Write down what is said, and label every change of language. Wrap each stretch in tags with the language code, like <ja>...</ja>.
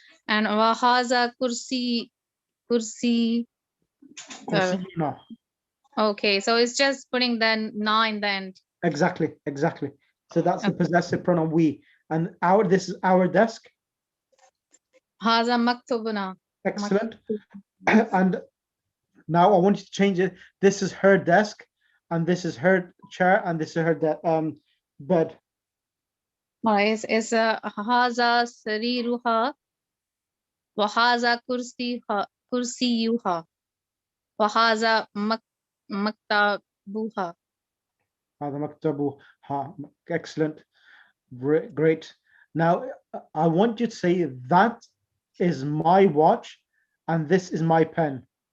<en>And</en> <ar>وهذا كرسي. Kursiyuna.</ar> <en>Okay, so it's just putting the na in the end. Exactly. So that's the possessive pronoun we. And this is our desk.</en> <ar>هذا مكتبنا.</ar> <en>Excellent. And now I want you to change it. This is her desk, and this is her chair, and this is her bed. Alright, it's</en> <ar>هذا سريرها وهذا كرسيها وهذا مكتبها. هذا مكتبها.</ar> <en>Excellent. Great. Now I want you to say that is my watch, and this is my pen.</en>